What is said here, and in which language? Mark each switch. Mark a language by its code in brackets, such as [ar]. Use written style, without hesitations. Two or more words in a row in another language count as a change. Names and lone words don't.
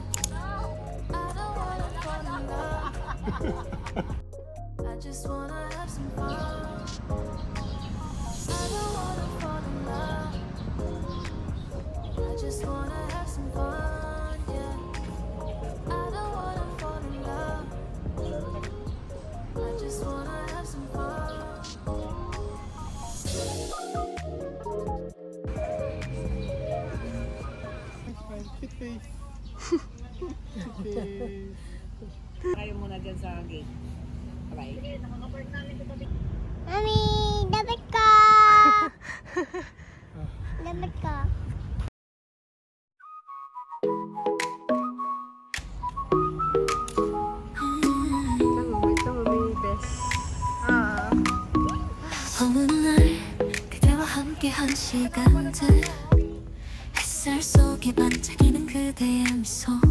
[en] I don't wanna fall in love. I just wanna have some fun. I don't wanna fall in love. I just wanna have some fun, yeah. I don't wanna fall in love. I just wanna have some fun. [tl] Tayo muna dyan sa gate. Bye. Mami, dapat ka! Dapat ka. [ko] 어느 날 그대와 함께한 시간들 햇살 속에 반짝이는 그대의 미소